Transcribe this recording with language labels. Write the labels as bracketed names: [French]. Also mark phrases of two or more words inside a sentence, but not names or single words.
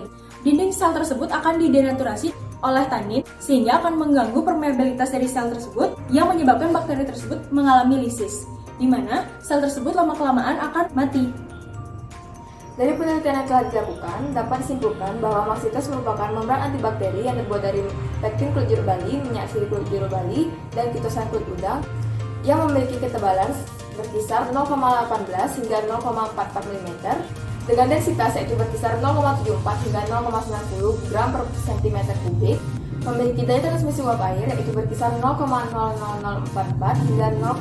[Indonesian] Dinding sel tersebut akan didenaturasi oleh tanin sehingga akan mengganggu permeabilitas dari sel tersebut yang menyebabkan bakteri tersebut mengalami lisis, di mana sel tersebut lama-kelamaan akan mati. Dari penelitian yang telah dilakukan, dapat disimpulkan bahwa maksitos merupakan membran antibakteri yang terbuat dari pektin klorur Bali, minyak acyclovir Bali, dan kitosan kulit udang yang memiliki ketebalan berkisar 0,18 hingga 0,44 mm dengan densitas yaitu berkisar 0,74 hingga 0,90 gram per cm kubik, memiliki daya transmisi uap air yaitu berkisar 0,00044 hingga